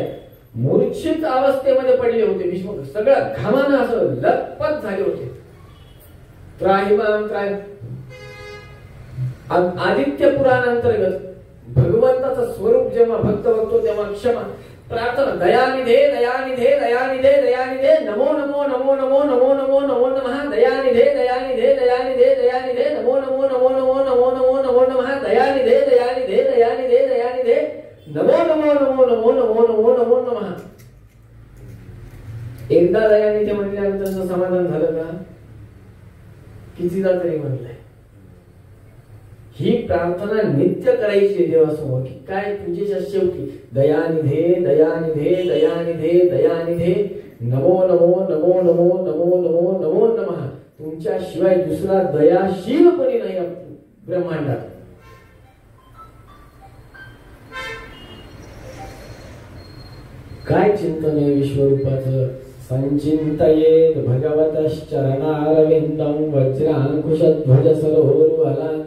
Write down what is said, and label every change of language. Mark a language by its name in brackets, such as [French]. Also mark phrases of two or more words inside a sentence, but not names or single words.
[Marathi] मूर्छित अवस्थेमध्ये पडले होते भीष्मक. सगळं घामानं असं लथपथ झाले होते. [Sanskrit] त्राहिमाम त्राय [Marathi] आदित्य पुराणांतर्गत भगवंताचं स्वरूप जेव्हा भक्त बघतो तेव्हा क्षमा प्रार्थना, [Sanskrit] दयानिधे दयानिधे दयानिधे दयानिधे, नमो नमो नमो नमो नमो नमो नमो नमः, दयानिधे दयानिधे दयानिधे दयानिधे, नमो नमो नमो नमो नमो नमो नमो नमः, दयानिधे दयानिधे दयानिधे दयानिधे, नमो नमो नमो नमो नमो नमो नमो नमः. [Marathi] एकदा दयानिधे म्हणल्यानंतर समाधान झालं का? कितीदा तरी म्हणलंय. ही प्रार्थना नित्य करायची देवासमोर. की काय? पूजेच्या शेवटी [Sanskrit] दयानिधे दयानिधे दयानिधे दयानिधे, नमो नमो नमो नमो नमो नमो नमो नमः. [Marathi] तुमच्याशिवाय दुसरा दयाशील कोणी नाही ब्रह्मांडात. काय चिंतन आहे विश्वरूपाचं? [Sanskrit] संचिंतयेत भगवतश्चरणारविंदं वज्रांकुशध्वज सरोरुहलांच.